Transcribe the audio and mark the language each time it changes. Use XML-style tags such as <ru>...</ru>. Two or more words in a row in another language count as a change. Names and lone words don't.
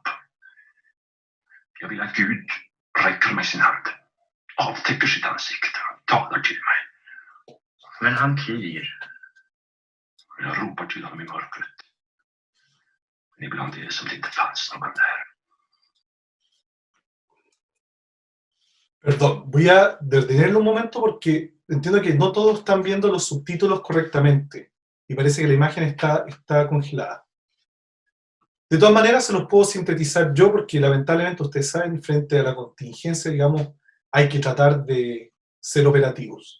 <sv>Jag vill att Gud räcker med sin hand, avtäcker sitt ansikte och talar till mig. Men han tiger. Jag ropar till honom i mörkret. Men ibland är det som det inte fanns någon där.</sv> <es>Perdón, voy a detenerlo un momento porque entiendo que no todos están viendo los subtítulos correctamente y parece que la imagen está congelada. De todas maneras, se los puedo sintetizar yo porque lamentablemente ustedes saben, frente a la contingencia, digamos, hay que tratar de ser operativos.</es>